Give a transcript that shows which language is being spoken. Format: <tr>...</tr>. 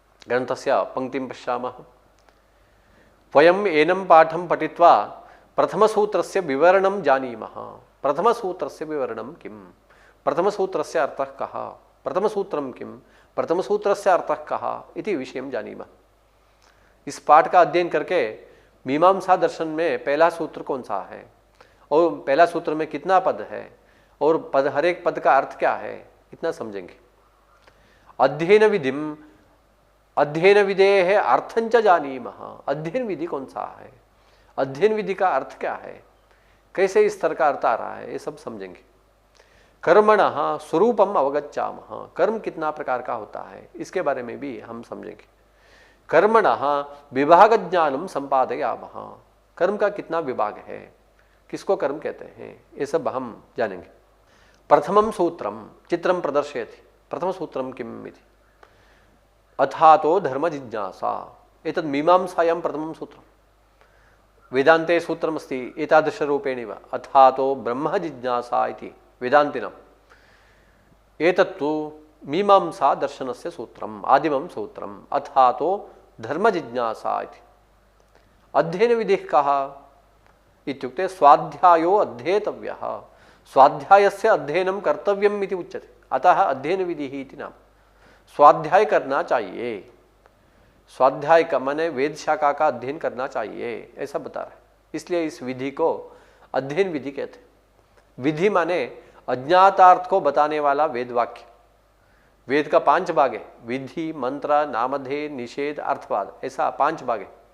<sa>ग्रन्थस्य पङ्क्तिं पश्यामः। वयम् एनं पाठं पठित्वा प्रथमसूत्रस्य विवरणं जानीमः। प्रथमसूत्रस्य विवरणं किम्? प्रथमसूत्रस्य अर्थः कः? प्रथमसूत्रं किम्? प्रथमसूत्रस्य अर्थः कः इति विषयं जानीमः।</sa> <hi>इस पाठ का अध्ययन करके मीमांसा दर्शन में पहला सूत्र कौन सा है और पहला सूत्र में कितना पद है और पद, हर एक पद का अर्थ क्या है, इतना समझेंगे।</hi> <sa>अध्ययन विधिम, अध्ययन विधेः अर्थंच जानीमः।</sa> <hi>अध्ययन विधि कौन सा है, अध्ययन विधि का अर्थ क्या है, कैसे इस तरह का अर्थ आ रहा है, ये सब समझेंगे।</hi> <sa>कर्मणः स्वरूपम अवगच्छामः।</sa> <hi>कर्म कितना प्रकार का होता है इसके बारे में भी हम समझेंगे।</hi> <sa>कर्मणः विभाग ज्ञानम संपादयामः।</sa> <hi>कर्म का कितना विभाग है, किसको कर्म कहते हैं, ये सब हम जानेंगे।</hi> <sa>प्रथमं सूत्रम चित्रम प्रदर्शयति। प्रथम सूत्रम किम इति अथातो धर्म जिज्ञासा। एतद् मीमांसायां प्रथमं सूत्रम्। वेदान्ते सूत्रमस्ति एतादृशरूपेणैव अथातो ब्रह्म जिज्ञासा इति वेदान्तिनम्। एतत्तु मीमांसा दर्शनस्य सूत्रम्, आदिमं सूत्रम्। अथातो धर्म जिज्ञासा इति। अध्ययन विधिः कः इत्युक्ते स्वाध्यायो अध्येतव्यः। स्वाध्यायस्य अध्ययनं कर्तव्यम् इति उच्यते, अतः अध्ययन विधिः इति नाम।</sa> <hi>स्वाध्याय करना चाहिए, स्वाध्याय का माने वेद शाखा का अध्ययन करना चाहिए, ऐसा बता रहा है। इसलिए इस विधि को अध्ययन विधि कहते हैं। विधि माने अज्ञातार्थ को बताने वाला वेद वाक्य। वेद का 5 भाग है, विधि, मंत्र, नामधेय, निषेध, अर्थवाद, ऐसा 5 भाग है।</hi>